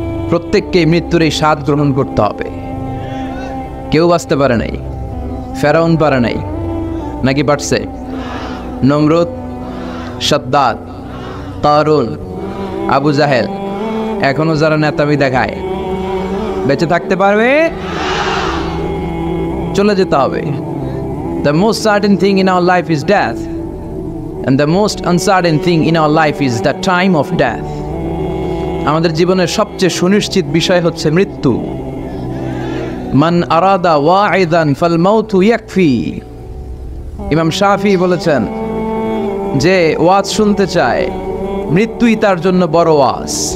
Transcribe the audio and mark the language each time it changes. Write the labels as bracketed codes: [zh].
[bn] প্রত্যেককে মৃত্যুর এই স্বাদ গ্রহণ করতে হবে। কেউ বাঁচতে পারে নাই, ফেরাউন পারে নাই, নাকি পারছে? নমরুদ, সাদ্দাত, কারুন, আবু জাহেল, এখনো যারা নেতামি দেখায়, বেঁচে থাকতে পারবে? চলে যেতে হবে। [en] The most certain thing in our life is death, and the most uncertain thing in our life is the time of death. [bn] আমাদের জীবনের সবচেয়ে সুনিশ্চিত বিষয় হচ্ছে মৃত্যু। [ar] মান আরাদা ওয়াইদান ফাল মাউতু ইয়াকফি। [bn] ইমাম শাফি বলেছেন, যে ওয়াজ শুনতে চায়, মৃত্যুই তার জন্য বড় ওয়াজ।